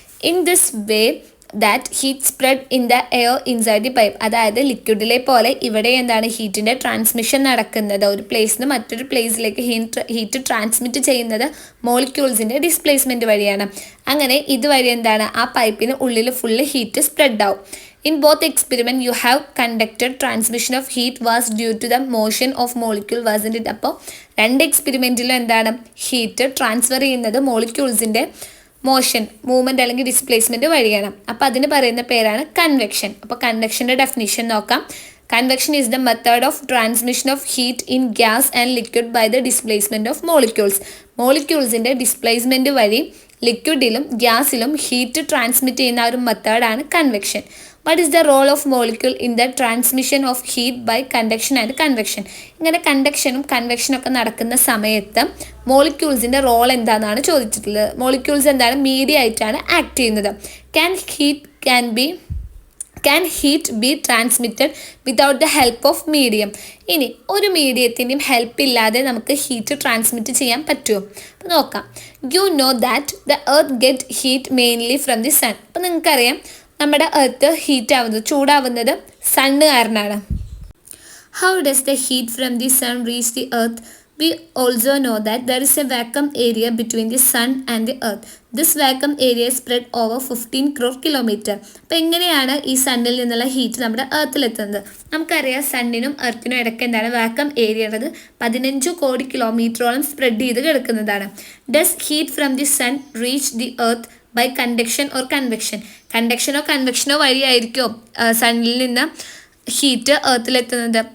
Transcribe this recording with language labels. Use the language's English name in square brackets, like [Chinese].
[English] In this way that heat spread in the air inside the pipe. [Malayalam] അതായത് ലിക്വിഡിലെ പോലെ ഇവിടെ എന്താണ് ഹീറ്റിൻ്റെ ട്രാൻസ്മിഷൻ നടക്കുന്നത്. ഒരു പ്ലേസിൽ നിന്ന് മറ്റൊരു പ്ലേസിലേക്ക് ഹീറ്റ് ട്രാൻസ്മിറ്റ് ചെയ്യുന്നത് മോളിക്യൂൾസിൻ്റെ ഡിസ്പ്ലേസ്മെൻറ്റ് വഴിയാണ്. അങ്ങനെ ഇതുവഴി എന്താണ് ആ പൈപ്പിന് ഉള്ളിൽ ഫുള്ള് ഹീറ്റ് സ്പ്രെഡ് ആവും. [English] In both experiment you have conducted transmission of heat was due to the motion of molecule, wasn't it? [Malayalam] അപ്പോൾ രണ്ട് എക്സ്പെരിമെൻറ്റിലും എന്താണ് ഹീറ്റ് ട്രാൻസ്ഫർ ചെയ്യുന്നത് മോളിക്യൂൾസിൻ്റെ മോഷൻ, മൂവ്മെൻറ്റ് അല്ലെങ്കിൽ ഡിസ്പ്ലേസ്മെൻറ്റ് വഴിയാണ്. അപ്പോൾ അതിന് പറയുന്ന പേരാണ് കൺവെക്ഷൻ. അപ്പോൾ കൺവെക്ഷൻ്റെ ഡെഫിനിഷൻ നോക്കാം. [English] Convection is the method of transmission of heat in gas and liquid by the displacement of molecules. [Malayalam] മോളിക്യൂൾസിൻ്റെ displacement വഴി ലിക്വിഡിലും ഗ്യാസിലും ഹീറ്റ് ട്രാൻസ്മിറ്റ് ചെയ്യുന്ന ഒരു മെത്തേഡാണ് convection. [English] What is the role of molecule in the transmission of heat by conduction and convection? [Malayalam] ഇങ്ങനെ കണ്ടക്ഷനും കൺവെക്ഷനും ഒക്കെ നടക്കുന്ന സമയത്ത് മോളിക്യൂൾസിൻ്റെ role എന്താണെന്നാണ് ചോദിച്ചിട്ടുള്ളത്. മോളിക്യൂൾസ് എന്താണ് മീഡിയ ആയിട്ടാണ് ആക്ട് ചെയ്യുന്നത്. [English] Heat can be can heat be transmitted without the help of medium. [Malayalam] ഇനി ഒരു മീഡിയത്തിൻ്റെയും ഹെൽപ്പ് ഇല്ലാതെ നമുക്ക് ഹീറ്റ് ട്രാൻസ്മിറ്റ് ചെയ്യാൻ പറ്റുമോ? അപ്പോൾ നോക്കാം. [English] You know that the earth get heat mainly from the sun. [Malayalam] അപ്പോൾ നിങ്ങൾക്കറിയാം നമ്മുടെ എർത്ത് ഹീറ്റ് ആവുന്നത്, ചൂടാവുന്നത് സണ്ണ് കാരണമാണ്. [English] How does the heat from the sun reach the earth? We also know that there is a vacuum area between the sun and the earth. This vacuum area is spread over 15 crore kilometer. [Malayalam] അപ്പോൾ എങ്ങനെയാണ് ഈ സണ്ണിൽ നിന്നുള്ള heat നമ്മുടെ എർത്തിലെത്തുന്നത്? നമുക്കറിയാം സണ്ണിനും എർത്തിനും ഇടയ്ക്ക് എന്താണ് vacuum area ഉള്ളത് 15 കോടി കിലോമീറ്ററോളം സ്പ്രെഡ് ചെയ്ത് കിടക്കുന്നതാണ്. [English] Does heat from the sun reach the earth by conduction or convection? [Malayalam] കണ്ടക്ഷനോ കൺവെക്ഷനോ വഴിയായിരിക്കും സണ്ണിൽ നിന്ന് ഹീറ്റ് എർത്തിലെത്തുന്നത്.